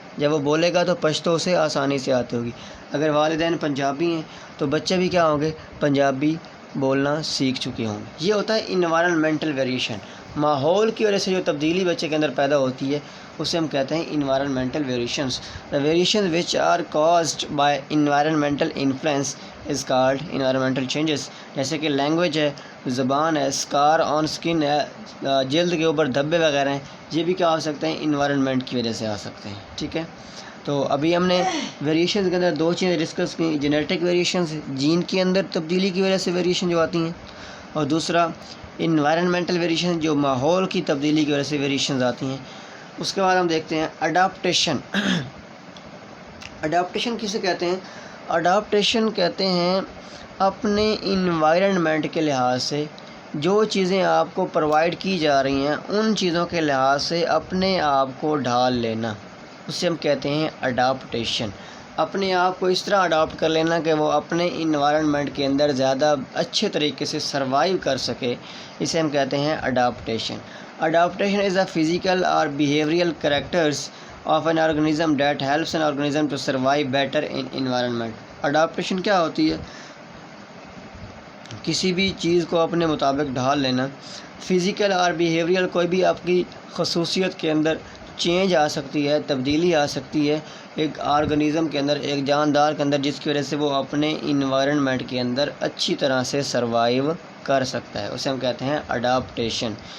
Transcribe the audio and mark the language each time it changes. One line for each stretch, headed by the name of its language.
Urdu: جب وہ بولے گا تو پشتو سے آسانی سے آتی ہوگی. اگر والدین پنجابی ہیں تو بچے بھی کیا ہوں گے؟ پنجابی بولنا سیکھ چکے ہوں گے. یہ ہوتا ہے انوائرنمنٹل ویریشن. ماحول کی وجہ سے جو تبدیلی بچے کے اندر پیدا ہوتی ہے اسے ہم کہتے ہیں انوائرنمنٹل variations.
English: The variations which are caused by environmental influence is called environmental changes.
Urdu: جیسے کہ لینگویج ہے، زبان ہے، اسکار آن اسکن ہے، جلد کے اوپر دھبے وغیرہ ہیں، یہ بھی کیا ہو سکتے ہیں؟ انوائرنمنٹ کی وجہ سے آ سکتے ہیں. ٹھیک ہے. تو ابھی ہم نے ویریشنز کے اندر دو چیزیں ڈسکس کی، جینیٹک ویریشنز جین کے اندر تبدیلی کی وجہ سے ویریشن جو آتی ہیں، اور دوسرا انوائرنمنٹل ویریشن جو ماحول کی تبدیلی کی وجہ سے ویریشنز آتی ہیں. اس کے بعد ہم دیکھتے ہیں اڈاپٹیشن. اڈاپٹیشن کسے کہتے ہیں؟ اڈاپٹیشن کہتے ہیں اپنے انوائرنمنٹ کے لحاظ سے جو چیزیں آپ کو پرووائڈ کی جا رہی ہیں ان چیزوں کے لحاظ سے اپنے آپ کو ڈھال لینا، اسے ہم کہتے ہیں اڈاپٹیشن. اپنے آپ کو اس طرح اڈاپٹ کر لینا کہ وہ اپنے انوائرنمنٹ کے اندر زیادہ اچھے طریقے سے سروائیو کر سکے، اسے ہم کہتے ہیں adaptation.
English: Adaptation is a physical or behavioral characters of an organism that helps an organism to survive better in environment.
Urdu: Adaptation کیا ہوتی ہے؟ کسی بھی چیز کو اپنے مطابق ڈھال لینا. فزیکل اور بیہیویرل کوئی بھی آپ کی خصوصیت کے اندر چینج آ سکتی ہے، تبدیلی آ سکتی ہے ایک آرگنیزم کے اندر، ایک جاندار کے اندر، جس کی وجہ سے وہ اپنے انوائرنمنٹ کے اندر اچھی طرح سے سروائیو کر سکتا ہے، اسے ہم کہتے ہیں اڈاپٹیشن.